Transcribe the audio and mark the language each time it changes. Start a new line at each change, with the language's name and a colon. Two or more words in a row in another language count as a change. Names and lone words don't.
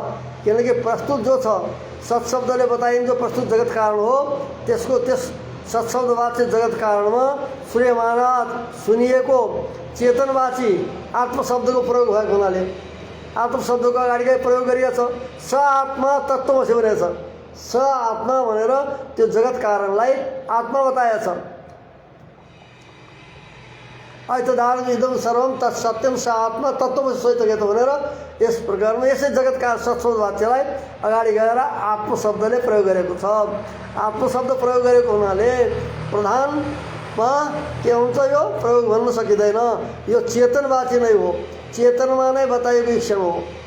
Nepali: किनकि प्रस्तुत जो छ सत्शब्दले बताइन्छ, जो प्रस्तुत जगत कारण हो, त्यसको त्यस सत्शब्दवाच्य जगत कारणमा श्रूयमानात् सुनिएको चेतनवाची आत्मशब्दको प्रयोग भएको हुनाले आत्मशब्दको अगाडिकै प्रयोग गरिएको छ।
Sanskrit: स आत्मा तत्त्वमसि
Nepali: भनेको छ।
Sanskrit: स आत्मा
Nepali: भनेर त्यो जगत कारणलाई आत्मा बताएको छ।
Sanskrit: ऐतदार्थ इदं सर्वं तत्सत्यम स आत्मा तत्त्वमसि श्वेतकेतु
Nepali: भनेर यस प्रकारमा यसै जगत कारण सत्शब्द वाच्यलाई अगाडि गएर आत्मशब्दले प्रयोग गरेको छ। आत्मशब्द प्रयोग गरेको हुनाले प्रधानमा के हुन्छ, यो प्रयोग भन्न सकिँदैन। यो चेतनवाची नै हो, चेतनमा नै बताइएको ईक्षण हो।